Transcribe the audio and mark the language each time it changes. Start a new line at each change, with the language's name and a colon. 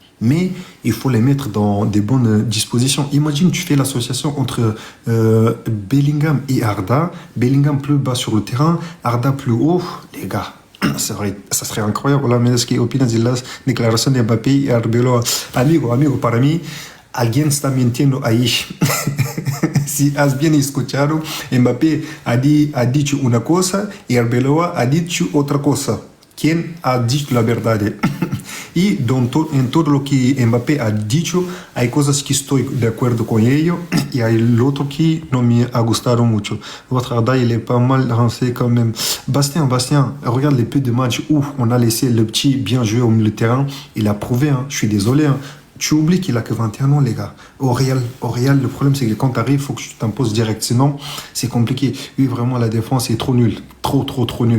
French: Mais il faut les mettre dans des bonnes dispositions. Imagine, tu fais l'association entre Bellingham et Arda. Bellingham plus bas sur le terrain, Arda plus haut. Les gars, ça serait incroyable. Là, mais ce qui opine de la déclaration de Mbappé et Arbeloa.
Spanish: Amigo, para mí, alguien está mintiendo ahí. Si has bien escuchado, Mbappé ha dicho una cosa y Arbeloa ha dicho otra cosa. ¿Quién ha dicho la verdad? Y en todo lo que Mbappé ha dicho, hay cosas que estoy de acuerdo con ello y hay el otro que no me ha gustado mucho.
French: Votre Arda, il est pas mal lancé quand même. Bastien, regarde les peu de matchs où on a laissé le petit bien jouer au milieu de terrain. Il a prouvé, hein, je suis désolé. Hein. Tu oublies qu'il a que 21 ans, les gars. Au Real, le problème, c'est que quand tu arrives, il faut que tu t'imposes direct. Sinon, c'est compliqué. Oui, vraiment, la défense est trop nulle. Trop nul.